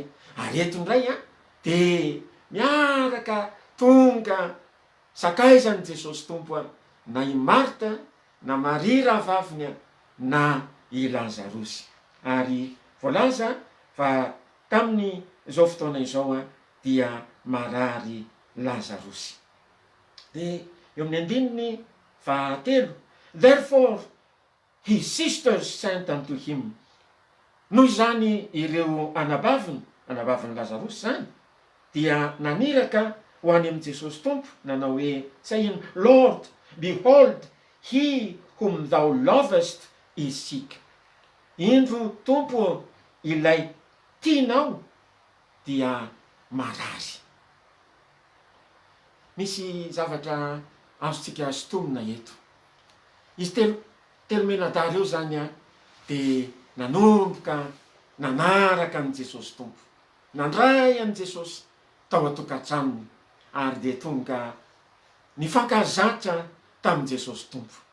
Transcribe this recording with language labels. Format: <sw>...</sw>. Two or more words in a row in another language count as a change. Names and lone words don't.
<mg>Ary eto indray dia miaraka tonga sakaizan'i Jesosy tompo na i Marta na Maria rahavaviny na i Lazarosy. Ary voalaza fa tamin'ny izao fotoana izao dia marary Lazarosy. Dia eo amin'ny 13,</mg> <en>therefore his sisters sent unto him.</en> <mg>Noho izany ireo anabaviny Lazarosy zany, dia naniraka ho any amin'i Jesosy tompo, nanao hoe</mg> <en>saying, Lord, behold, he whom thou lovest is sick.</en> <mg>Indro tompo, ilay tianao dia marary. Misy zavatra azontsika sotomina eto. Izy telo menadary eo zany dia nanomboka nanaraka an' Jesosy tompo, nandray an' Jesosy tao an-tokantranony, ary dia tonga nifankazatra tamin'i Jesosy tompo.</mg>